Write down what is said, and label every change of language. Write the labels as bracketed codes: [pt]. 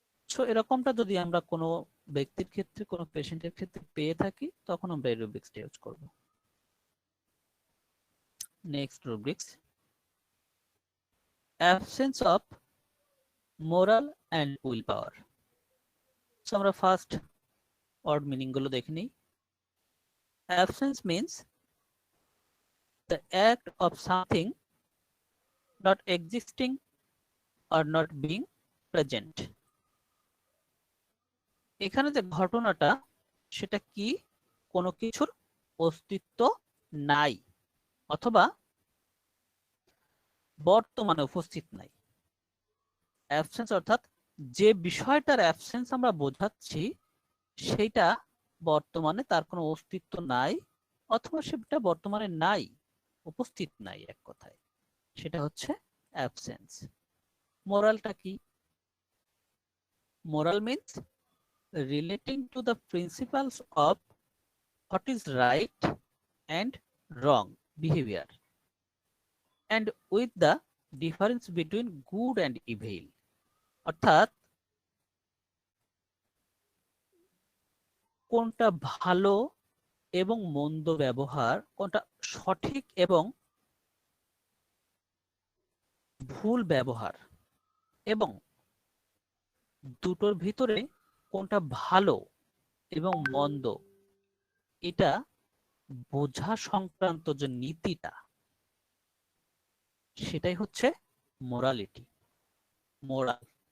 [bn] So এরকমটা যদি আমরা কোনো ব্যক্তির ক্ষেত্রে, কোনো পেশেন্টের ক্ষেত্রে পেয়ে থাকি, তখন আমরা এই রুব্রিক্সটা ইউজ করব। [en] Next rubrics, absence of moral and will power. [bn] So আমরা ফার্স্ট ওয়ার্ড মিনিং গুলো দেখে নিই। [en] Absence means the act of something not existing or not being present. [bn] এখানে যে ঘটনাটা, সেটা কি? কোনো কিছুর অস্তিত্ব নাই অথবা বর্তমানে উপস্থিত নাই। অ্যাবসেন্স অর্থাৎ যে বিষয়টার অ্যাবসেন্স আমরা বোঝাচ্ছি, সেইটা বর্তমানে তার কোনো অস্তিত্ব নাই, অথবা সেটা বর্তমানে নাই, উপস্থিত নাই, এক কথায় সেটা হচ্ছে অ্যাবসেন্স। মোরালটা কি? [en] Moral means relating to the principles of what is right and wrong behavior and with the difference between good and evil. [bn] অর্থাৎ কোনটা ভালো এবং মন্দ ব্যবহার, কোনটা সঠিক এবং ভুল ব্যবহার, এবং দুটোর ভিতরে কোনটা ভালো এবং মন্দ, এটা বোঝা সংক্রান্ত যে নীতিটা, সেটাই হচ্ছে মোরালিটি, মোরাল।